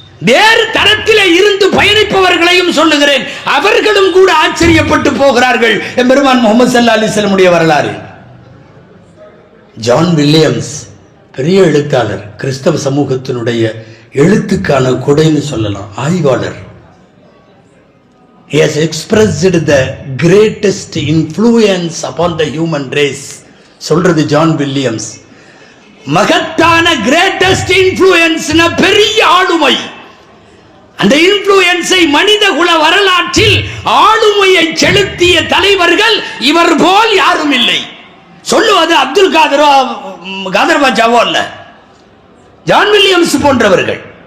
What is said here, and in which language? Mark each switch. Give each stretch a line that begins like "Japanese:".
Tamil: வேறு தரத்திலே இருந்து பயணிப்பவர்களையும் சொல்லுகிறேன். அவர்களும் கூட ஆச்சரியப்பட்டு போகிறார்கள். பெருமான் முகமது ஸல்லல்லாஹு அலைஹி வஸல்லம் வரலாறு. ஜான் வில்லியம்ஸ் பெரிய எழுத்தாளர், கிறிஸ்தவ சமூகத்தினுடைய எழுத்துக்கான கொடைன்னு சொல்லலாம், ஆய்வாளர்.
English: He has expressed the greatest influence upon the human race.
Tamil: சொல்றது ஜான் வில்லியம்ஸ். மகத்தான கிரேட்டஸ்ட் இன்ஃப்ளூயன்ஸ், பெரிய ஆளுமை. அந்த இன்ஃப்ளூயன்ஸை மனித குல வரலாற்றில் ஆளுமையை செலுத்திய தலைவர்கள் இவர் போல் யாரும் இல்லை. சொல்லுவது அப்துல் காதரோ காதர் பாட்சாவோ அல்ல, ஜான் வில்லியம்ஸ் போன்றவர்கள்.